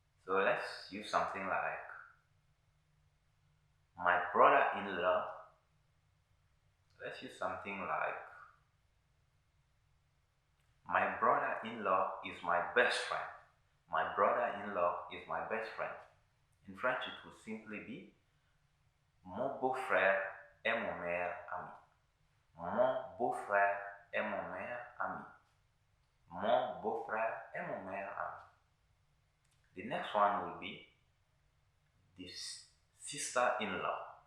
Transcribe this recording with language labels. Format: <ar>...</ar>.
<en>So let's use something like my brother-in-law. Let's use something like my brother-in-law is my best friend. My brother-in-law is my best friend. In French it will simply be</en> <fr>mon beau-frère est mon meilleur ami. Mon beau-frère est mon meilleur ami. Mon beau-frère est mon meilleur ami.</fr> <en>The next one will be the sister-in-law.</en>